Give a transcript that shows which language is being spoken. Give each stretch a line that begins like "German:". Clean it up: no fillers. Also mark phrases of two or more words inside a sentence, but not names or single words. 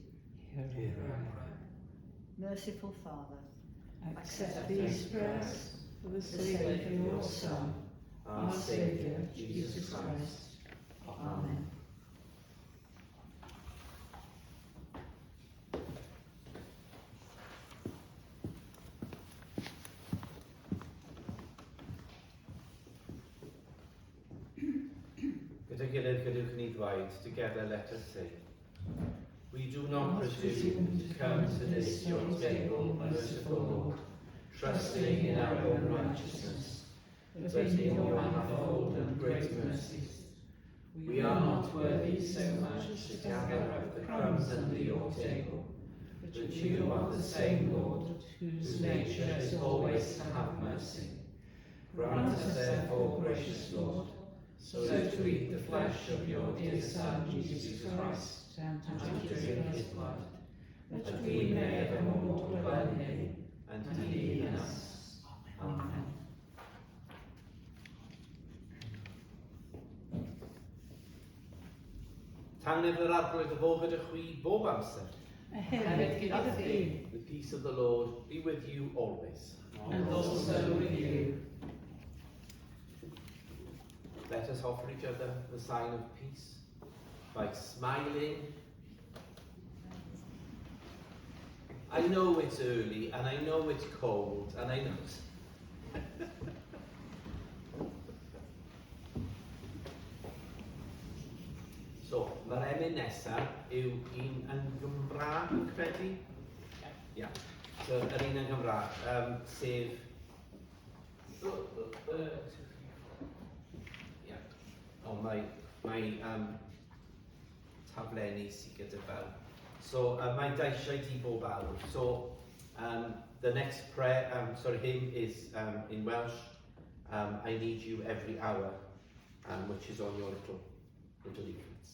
English: Hear our prayer. merciful Father, Accept these prayers for the sake of your Son, our Saviour, Jesus Christ. Amen.
Welsh: Gyda gilydd gadewch ni ddweud,
English: together let us say, we do not presume to come to this your table, merciful Lord, trusting in our own righteousness, but in your manifold and great mercies. We are not worthy so much to gather up the crumbs under your table, but you are the same Lord, whose nature is always to have mercy. Grant us therefore, gracious Lord, so to eat the flesh of your dear Son, Jesus Christ, and to drink his blood, that we may evermore dwell in him, and he in us. Amen.
Welsh: Tangnefyd yr arglwydd y fo gyda chwi bob amser. A hefyd gyda chi,
English: The peace of the Lord be with you always. and also with you. Let us offer each other the sign of peace by smiling. I know it's early, and I know it's cold, and I know... So,
Welsh: mae'r emyn nesaf yw un yn Gymraeg, yn credu? Ia. So, yr un yn Gymraeg, sef... Ia. O, mae taflenni sydd gyda fel. So, mae'n deisiau di bob awr.
English: So, the next prayer, hymn is in Welsh. I need you every hour, which is on your little leaflets.